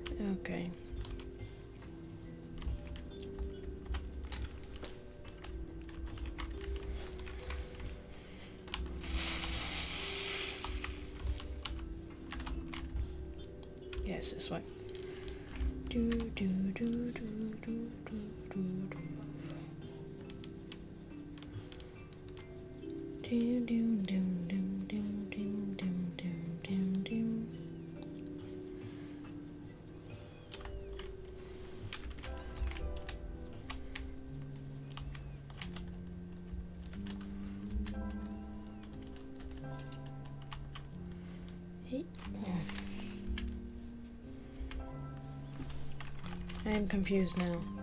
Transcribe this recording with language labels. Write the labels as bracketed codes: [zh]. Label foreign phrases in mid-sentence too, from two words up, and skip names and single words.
[en] Okay. Yes, this way. Do do do do do do do do. Dim dim dim dim dim dim dim dim dim dim. Hey. I am confused now.